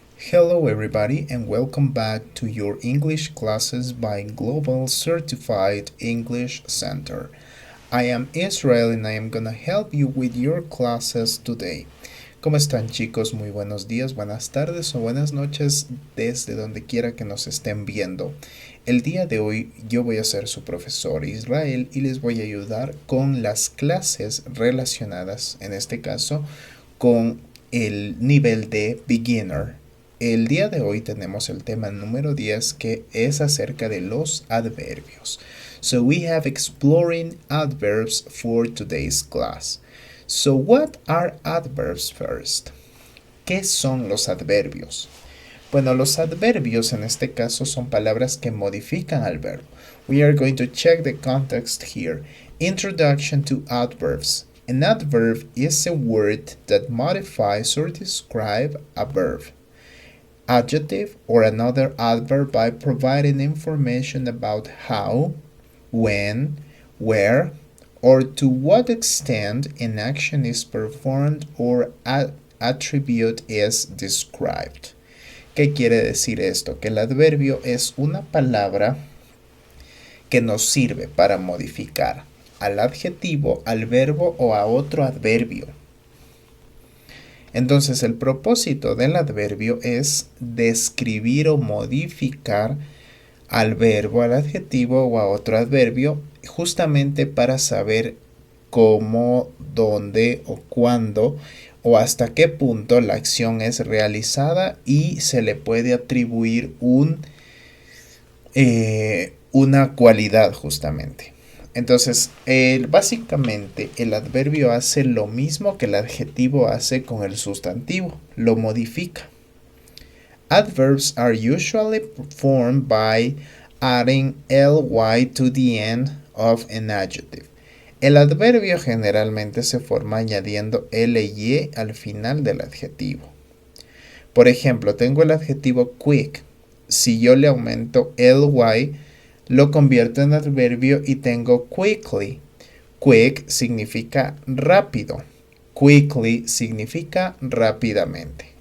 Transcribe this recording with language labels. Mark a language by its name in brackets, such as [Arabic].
[English] Hello, everybody, and welcome back to your English classes by Global Certified English Center. I am Israel and I am gonna help you with your classes today. [Spanish] ¿Cómo están, chicos? Muy buenos días, buenas tardes o buenas noches desde donde quiera que nos estén viendo. El día de hoy yo voy a ser su profesor Israel y les voy a ayudar con las clases relacionadas, en este caso, con el nivel de beginner. El día de hoy tenemos el tema número 10 que es acerca de los adverbios. [English] So we have exploring adverbs for today's class. So what are adverbs first? [Spanish] ¿Qué son los adverbios? Bueno, los adverbios en este caso son palabras que modifican al verbo. [English] We are going to check the context here. Introduction to adverbs. An adverb is a word that modifies or describes a verb, adjective, or another adverb by providing information about how, when, where, or to what extent an action is performed or attribute is described. [Spanish] ¿Qué quiere decir esto? Que el adverbio es una palabra que nos sirve para modificar al adjetivo, al verbo o a otro adverbio. Entonces el propósito del adverbio es describir o modificar al verbo, al adjetivo o a otro adverbio, justamente para saber cómo, dónde o cuándo o hasta qué punto la acción es realizada y se le puede atribuir una cualidad justamente. Entonces, básicamente el adverbio hace lo mismo que el adjetivo hace con el sustantivo, lo modifica. [English] Adverbs are usually formed by adding ly to the end of an adjective. [Spanish] El adverbio generalmente se forma añadiendo ly al final del adjetivo. Por ejemplo, tengo el adjetivo quick. Si yo le aumento ly, lo convierto en adverbio y tengo quickly. Quick significa rápido. Quickly significa rápidamente.